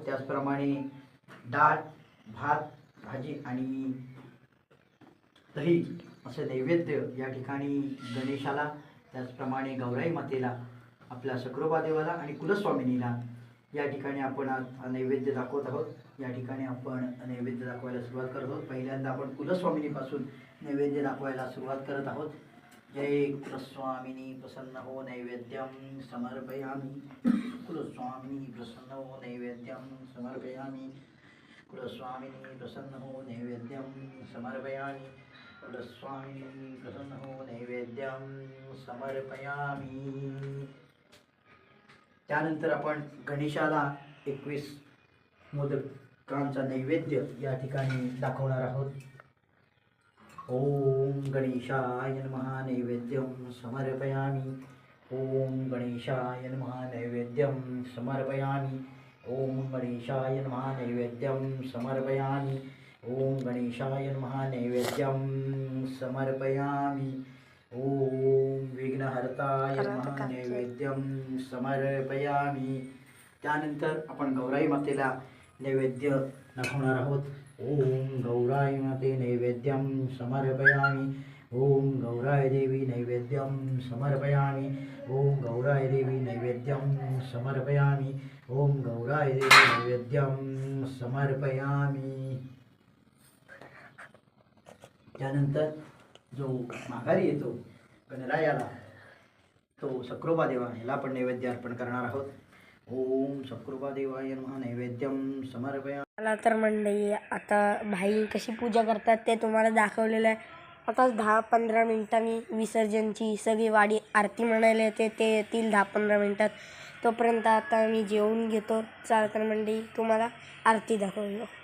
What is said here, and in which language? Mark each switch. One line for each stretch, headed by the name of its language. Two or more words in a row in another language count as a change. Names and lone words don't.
Marathi: त्याचप्रमाणे डाळ, भात, भाजी आणि दही असं नैवेद्य या ठिकाणी गणेशाला, त्याचप्रमाणे गौराई मातेला, आपल्या सक्रोबा देवाला आणि कुलस्वामिनीला या ठिकाणी आपण आज नैवेद्य दाखवत आहोत. या ठिकाणी आपण नैवेद्य दाखवायला सुरुवात करत आहोत. पहिल्यांदा आपण कुलस्वामिनीपासून नैवेद्य दाखवायला सुरुवात करत आहोत. जय कुलस्वामिनी प्रसन्न हो
Sanskrit: नैवेद्यम समर्पयामि.
Marathi: कुलस्वामिनी प्रसन्न हो
Sanskrit: नैवेद्यम समर्पयामि.
Marathi: कुलस्वामिनी प्रसन्न हो
Sanskrit: नैवेद्यम समर्पयामि.
Marathi: कुलस्वामिनी प्रसन्न हो
Sanskrit: नैवेद्यम समर्पयामि.
Marathi: त्यानंतर आपण गणेशाला 21 मोदकांचा नैवेद्य या ठिकाणी दाखवणार आहोत.
Sanskrit: ओम गणेशाय नमः नैवेद्यम समर्पयामि. ओम गणेशाय नमः नैवेद्यम समर्पयामि. ओम गणेशाय नमः नैवेद्यम समर्पयामि. ओम गणेशाय नमः नैवेद्यम समर्पयामि. ओम विघ्नहर्ताय नमः नैवेद्यम समर्पयामि.
Marathi: त्यानंतर आपण गौराई मातेला नैवेद्य दाखवणार आहोत.
Sanskrit: ओम गौराई माते नैवेद्यम समर्पयामि. ओम गौराय देवी नैवेद्यम समर्पयामि. ओम गौराय देवी नैवेद्यम समर्पयामि. ओम गौराय देवी नैवेद्यम समर्पयामि.
Marathi: त्यानंतर जो माघारी येतो गणरायाला तो सक्रोबा देवा याला आपण नैवेद्य अर्पण करणार आहोत.
Sanskrit: ओम सक्रोबा देवाय नमः नैवेद्यम समर्पयामि.
Marathi: मला तर मंडळी आता भाई कशी पूजा करतात ते तुम्हाला दाखवलेलं आहे. आता 10-15 मिनिटांनी विसर्जनची सगळी वाडी आरती म्हणायला येते, ते येतील 10-15 मिनिटात. तोपर्यंत आता मी जेवून घेतो. चला तर मंडळी तुम्हाला आरती दाखवतो.